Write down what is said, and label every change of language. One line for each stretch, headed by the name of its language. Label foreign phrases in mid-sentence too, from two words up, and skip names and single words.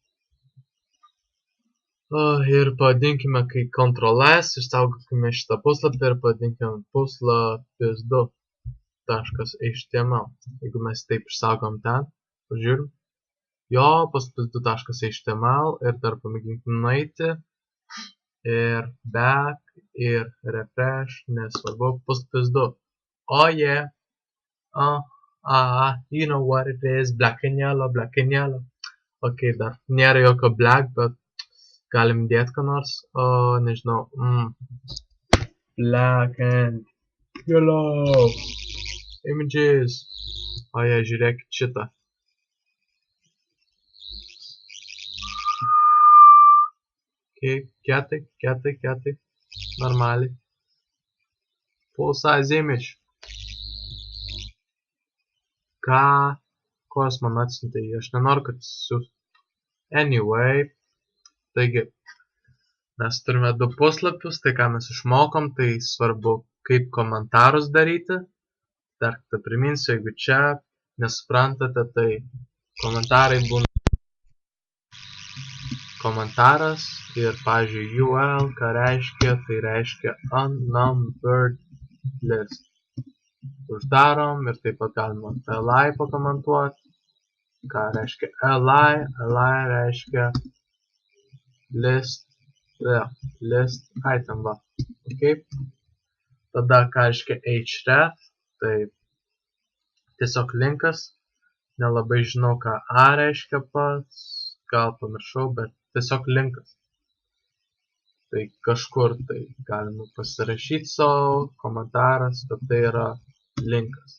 Lithuanian: Ir pavadinkime, kai Ctrl S, išsaugokime šitą puslapį ir pavadinkime puslapis 2.html. Jeigu mes taip išsaugom ten, pažiūrim. Puslapis 2.html ir dar pamėginkim nueiti. Ir back, ir refresh, nesvarbu, puslapis 2.
English: You know what it is, black and yellow.
Lithuanian: Dar nėra jokio black, bet galim dėti ką nors, nežinau,
English: black and yellow images,
Lithuanian: žiūrėkit šitą. Kietai, normaliai,
English: full size image.
Lithuanian: Ko jis man atsiuntė, aš nenoriu, kad jis anyway. Taigi, mes turime 2 puslapius, tai ką mes išmokom, tai svarbu, kaip komentarus daryti. Dar kartą priminsiu, jeigu čia nesuprantate, tai komentarai būna komentaras ir, pavyzdžiui, UL, ką reiškia, tai reiškia
English: unnumbered list.
Lithuanian: Uždarom ir taip pat galima li pakomentuoti. Ką reiškia li? Li reiškia
English: list item,
Lithuanian: Tada, ką reiškia href, tai tiesiog linkas, nelabai žinau, ką a reiškia pats, gal pamiršau, bet tiesiog linkas. Tai kažkur tai galima pasirašyti savo komentaras, kad tai yra linkas.